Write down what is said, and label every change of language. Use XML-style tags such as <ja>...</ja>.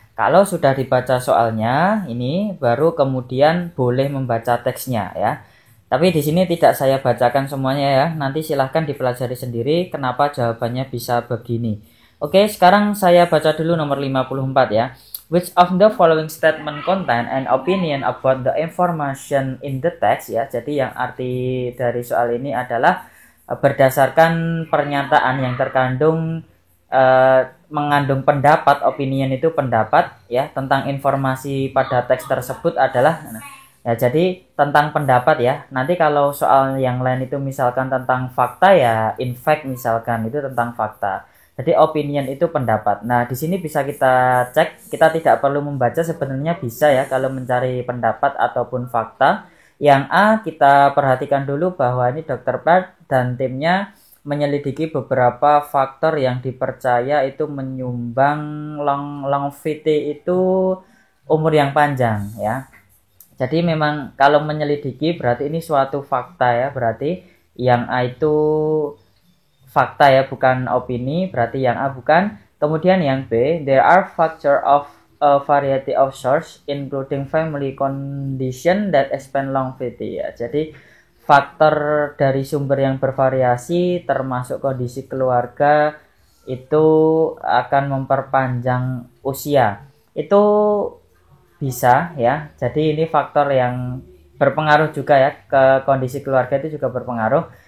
<id>Kalau sudah dibaca soalnya, ini baru kemudian boleh membaca teksnya ya. Tapi di sini tidak saya bacakan semuanya ya. Nanti silahkan dipelajari sendiri kenapa jawabannya bisa begini. Oke, sekarang saya baca dulu nomor 54 ya.</id> <en>Which of the following statement contain an opinion about the information in the text ya.</en> <id>Jadi yang arti dari soal ini adalah berdasarkan pernyataan yang terkandung mengandung pendapat, opinion itu pendapat ya, tentang informasi pada teks tersebut adalah ya, jadi tentang pendapat ya. Nanti kalau soal yang lain itu misalkan tentang fakta ya, in fact misalkan itu tentang fakta. Jadi opinion itu pendapat. Nah, di sini bisa kita cek, kita tidak perlu membaca, sebenarnya bisa ya kalau mencari pendapat ataupun fakta. Yang A, kita perhatikan dulu bahwa ini Dr. Pat dan timnya menyelidiki beberapa faktor yang dipercaya itu menyumbang longevity, itu umur yang panjang ya. Jadi memang kalau menyelidiki berarti ini suatu fakta ya, berarti yang A itu fakta ya, bukan opini, berarti yang A bukan. Kemudian yang B,</id> <en>there are factors of a variety of source including family condition that expand longevity ya.</en> <id>Jadi faktor dari sumber yang bervariasi termasuk kondisi keluarga itu akan memperpanjang usia. Itu bisa ya. Jadi ini faktor yang berpengaruh juga ya, ke kondisi keluarga itu juga berpengaruh.</id>